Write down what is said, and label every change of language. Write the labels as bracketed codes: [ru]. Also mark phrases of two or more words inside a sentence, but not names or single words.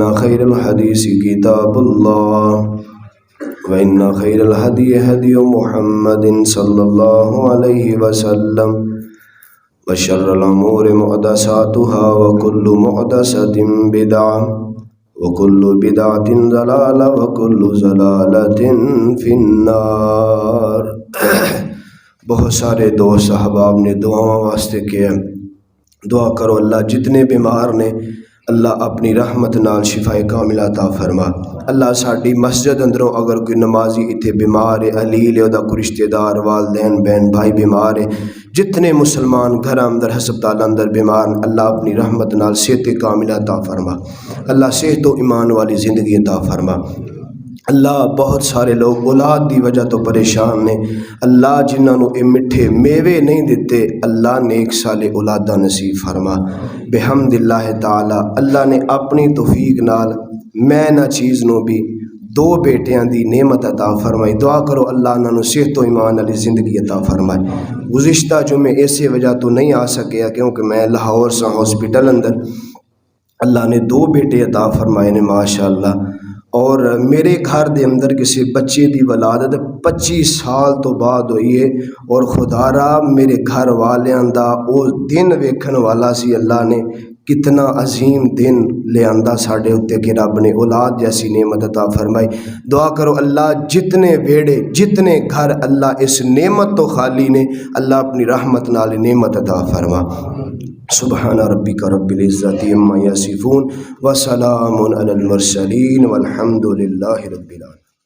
[ar] خير الحديث كتاب الله وإن خير الهدي هدي محمد صلى الله عليه وسلم وشر الأمور محدثاتها وكل محدثة بدعة وَكُلُّ بِدْعَةٍ ضَلَالَةٍ وَكُلُّ ضَلَالَةٍ فِي النَّارِ۔ [pa] بہت سارے دوست احباب نے دعاؤں واسطے کیا، دعا کرو اللہ جتنے بیمار نے اللہ اپنی رحمت نال شفا کاملہ عطا فرما۔ اللہ ساڈی مسجد اندروں اگر کوئی نمازی اتنے بیمار ہے، علیل ہے، دا کوئی رشتہ دار والدین بہن بھائی بیمار ہے، جتنے مسلمان گھر اندر ہسپتال اندر بیمار، اللہ اپنی رحمت نال صحت کاملہ عطا فرما۔ اللہ صحت و ایمان والی زندگی عطا فرما۔ اللہ بہت سارے لوگ اولاد دی وجہ تو پریشان نے، اللہ جنہاں نو اے مٹھے میوے نہیں دیتے اللہ نیک صالح اولادہ نصیب فرما۔ [ar] بحمد اللہ تعالی [pa] اللہ نے اپنی توفیق نال میں نہ چیز نو بھی دو بیٹیاں دی نعمت عطا فرمائی۔ دعا کرو اللہ انہاں نو صحت و ایمان والی زندگی عطا فرمائے۔ گزشتہ جمعے ایسے وجہ تو نہیں آ سکیا کیونکہ میں لاہور سے ہاسپٹل اندر، اللہ نے دو بیٹے عطا فرمائے نے ماشاءاللہ، اور میرے گھر دے اندر کسی بچے دی ولادت 25 سال تو بعد ہوئی ہے، اور خدا را میرے گھر والیاں دا او دن ویکھن والا سی۔ اللہ نے کتنا عظیم دن لے آندا ساڈے اتے کہ رب نے اولاد جیسی نعمت عطا فرمائی۔ دعا کرو اللہ جتنے ویڑے جتنے گھر اللہ اس نعمت تو خالی نے اللہ اپنی رحمت نال نعمت عطا فرما۔ [ar] سبحان ربک رب العزت عما یصفون وسلام علی المرسلین والحمد للہ رب العالمین۔